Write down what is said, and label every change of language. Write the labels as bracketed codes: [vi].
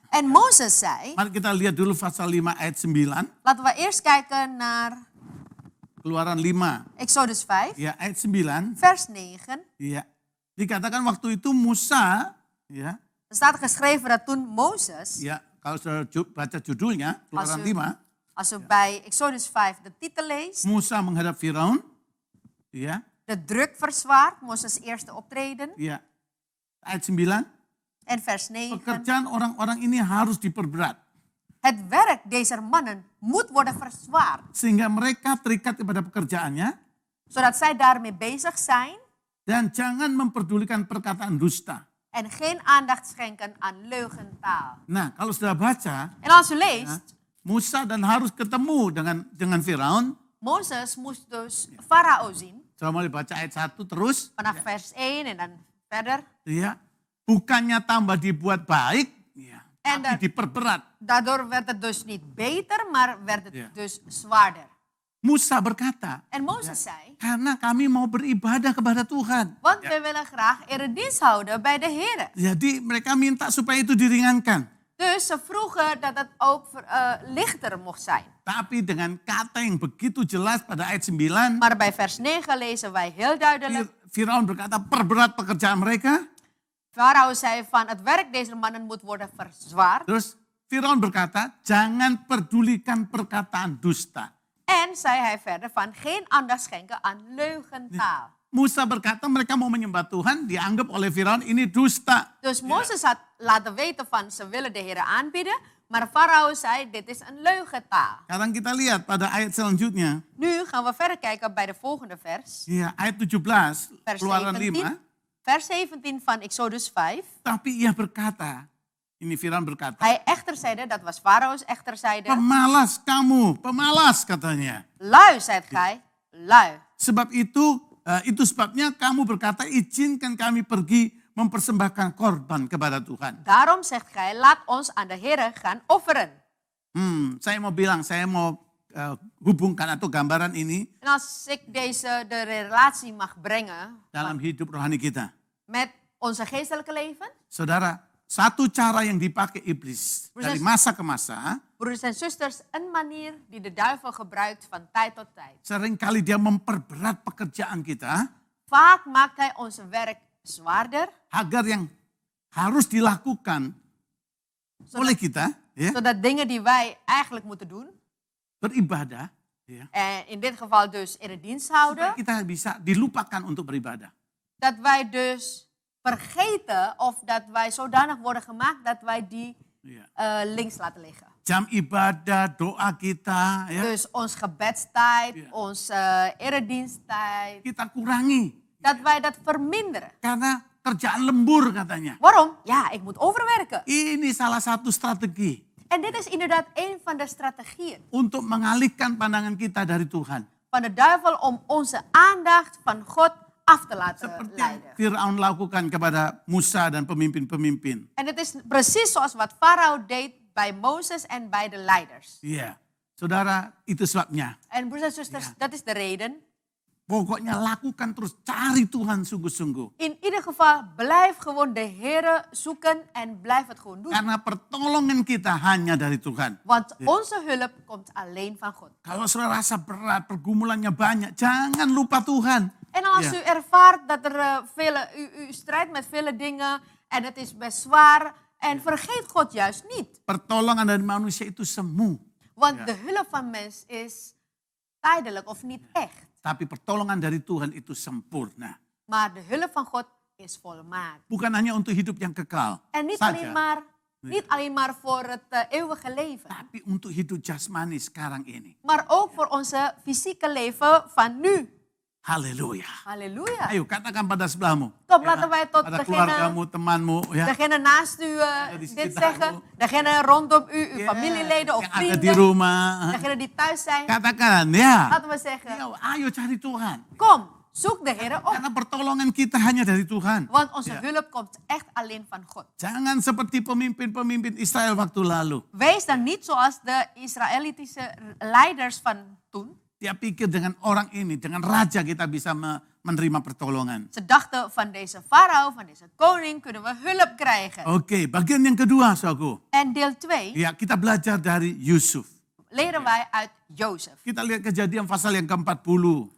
[nl] En Mozes zei, [id] mari kita lihat dulu pasal 5 ayat 9, [nl] laten we eerst kijken naar [id] Keluaran 5, [nl] Exodus 5, [id] ya ayat 9. [nl] vers 9. [id] Ya, dikatakan waktu itu Musa, ya, [nl] Er staat geschreven dat toen Mozes, [id] ya, kalau sudah baca judulnya, Keluaran [nl] Als u- [id] 5, [nl] als we bij Exodus 5 de titel leest, [id] Musa menghadap Firaun, ya, [nl] de druk verzwaart, Mozes eerste optreden, [id] ya, ayat 9, [nl] en vers 9. [id] pekerjaan orang-orang ini harus diperberat. [nl] Het werk deze mannen moet worden verzwaard, [id] Sehingga mereka terikat kepada pekerjaannya. [nl] zodat zij daarmee bezig zijn [id] Dan jangan memperdulikan perkataan dusta. [nl] en geen aandacht schenken aan leugentaal. [id] Nah, kalau sudah baca, [nl] En als u leest, [id] Musa dan Harun ketemu dengan Firaun. [nl] Mozes moest dus Farao zien, [id] Coba mulai baca ayat 1 terus. [nl] vanaf vers 1 en dan verder. [id] Ya, bukannya tambah dibuat baik, ya, [nl] En [id] tapi diperberat. [nl] Daardoor werd het dus niet beter, maar werd het Ja. dus zwaarder. [id] Musa berkata, [nl] En Mozes zei, [id] karena kami mau beribadah kepada Tuhan. [nl] want we willen graag eredienst houden bij de Heer. [id] Jadi mereka minta supaya itu diringankan. [nl] Dus ze vroegen dat het ook lichter mocht zijn. [id] Tapi dengan kata yang begitu jelas pada ayat 9, [nl] Maar bij vers 9 lezen wij heel duidelijk. [id] Firaun berkata perberat pekerjaan mereka. [nl] Farao zei van het werk deze mannen moet worden verzwaard. [id] Terus Firaun berkata, jangan pedulikan perkataan dusta. [nl] En zei hij verder van geen aandacht schenken aan leugentaal. [id] Musa berkata mereka mau menyembah Tuhan, dianggap oleh Firaun ini dusta. [nl] Dus Mozes had laten weten van ze willen de Heer aanbieden. Maar Farao zei dit is een leugentaal. [id] Sekarang kita lihat pada ayat selanjutnya. [nl] Nu gaan we verder kijken bij de volgende vers. [id] Ya, ayat 17, [nl] Vers [id] Keluaran 17. [nl] 5. Vers 17 van Exodus 5. [id] Tapi ia berkata, ini Firaun berkata, [nl] Hij echter zeide, dat was Farao's echter zeide. [id] pemalas kamu, pemalas katanya. [nl] Lui, zijt gij, lui. [id] Sebab itu sebabnya kamu berkata izinkan kami pergi mempersembahkan korban kepada Tuhan. [nl] Daarom zegt gij, laat ons aan de Heer gaan offeren. [id] Saya mau bilang, saya mau hubungkan atau gambaran ini [nl] En als ik de relatie mag brengen [id] dalam hidup rohani kita. [nl] met onze geestelijke leven. [id] Saudara, satu cara yang dipakai iblis dari masa ke masa, [nl] Broeders en zusters, een manier die de duivel gebruikt van tijd tot tijd. [id] seringkali dia memperberat pekerjaan kita [nl] Vaak maakt hij onze werk zwaarder, [id] agar yang harus dilakukan oleh kita, ya, [nl] zodat dingen die wij eigenlijk moeten doen, [id] beribadah, ya, [nl] en in dit geval dus in het dienst [id] supaya [nl] houden, [id] kita bisa dilupakan untuk beribadah. [nl] dat wij dus vergeten of dat wij zodanig worden gemaakt dat wij die [id] Ya. [nl] links laten liggen. [id] Jam ibadah, doa kita, ya, [nl] Dus ons gebedstijd, Ja. onze erediensttijd, [id] kita kurangi [nl] dat wij dat verminderen. [id] karena kerjaan lembur katanya. [nl] Waarom? Ja, ik moet overwerken. [id] Ini salah satu strategi [nl] En dit is inderdaad een van de strategieën [id] untuk mengalihkan pandangan kita dari Tuhan. [nl] van de duivel om onze aandacht van God af te laten [id] Seperti yang [nl] leiden. [id] Firaun lakukan kepada Musa dan pemimpin-pemimpin. [nl] En het is precies zoals wat Farao deed bij Mozes en bij de leiders. [id] Iya, saudara, itu sebabnya. [nl] En broeders en zusters, dat is de reden. [id] Pokoknya lakukan terus, cari Tuhan sungguh-sungguh. [nl] In ieder geval, blijf gewoon de Heere zoeken en blijf het gewoon doen. [id] Karena pertolongan kita hanya dari Tuhan. [nl] Want onze hulp komt alleen van God. [id] Kalau saudara rasa berat, pergumulannya banyak, jangan lupa Tuhan. [nl] En als Ja. u ervaart dat er u strijdt met vele dingen en het is best zwaar, en vergeet God juist niet. [id] Pertolongan dari manusia itu semu. [nl] Want Ja. de hulp van mens is tijdelijk of niet echt. [id] Tapi pertolongan dari Tuhan itu sempurna. [nl] Maar de hulp van God is volmaakt. [id] Bukan hanya untuk hidup yang kekal [nl] En niet [id] saja, [nl] alleen maar voor het eeuwige leven. [id] tapi untuk hidup jasmani sekarang ini. [nl] Maar ook voor onze fysieke leven van nu. [id] Haleluya. [nl] Halleluja. [id] Ayo katakan pada sebelahmu. [nl] Kom, laten wij tot [id] pada [nl] degene, [id] keluargamu, temanmu, ya. [nl] degene naast u [id] di [nl] dit [id] sekitarmu. [nl] zeggen. Degene rondom u, uw [id] Ya, [nl] familieleden of [id] yang ada di [nl] vrienden. [id] rumah. [nl] Degene die thuis zijn. [id] Katakan, ya. [nl] Laten we zeggen, [id] Ya, ayo cari Tuhan. [nl] kom, zoek de Heer op. [id] Karena pertolongan kita hanya dari Tuhan. [nl] Want onze Ja. hulp komt echt alleen van God. [id] Jangan seperti pemimpin-pemimpin Israel waktu lalu. [nl] Wees dan niet zoals de Israëlitische leiders van toen. [id] Dia pikir dengan orang ini, dengan raja kita bisa menerima pertolongan. [nl] Ze dachten van deze farao, van deze koning kunnen we hulp krijgen. [id] Oke, bagian yang kedua, saudaraku. [nl] En deel 2 [id] Ya, kita belajar dari Yusuf. [nl] leren wij uit Jozef. [id] Kita lihat Kejadian pasal yang ke-40.